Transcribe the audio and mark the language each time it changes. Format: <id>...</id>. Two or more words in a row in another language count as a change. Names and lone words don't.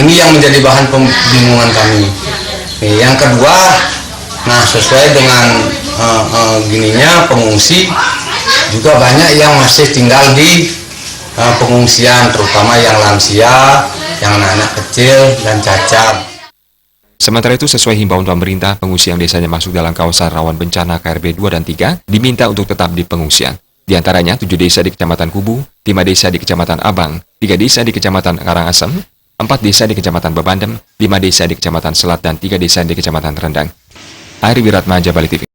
<id>Ini yang menjadi bahan pembingungan kami. Yang kedua, nah sesuai dengan gininya pengungsi juga banyak yang masih tinggal di pengungsian, terutama yang lansia, yang anak-anak kecil dan cacat. Sementara itu, sesuai himbauan pemerintah, pengungsi yang desanya masuk dalam kawasan rawan bencana KRB 2 dan 3 diminta untuk tetap di pengungsian. Di antaranya 7 desa di Kecamatan Kubu, 5 desa di Kecamatan Abang, 3 desa di Kecamatan Karangasem, 4 desa di Kecamatan Bebandem, 5 desa di Kecamatan Selat, dan 3 desa di Kecamatan Rendang. Airi Wiratmaja, Bali TV.</id>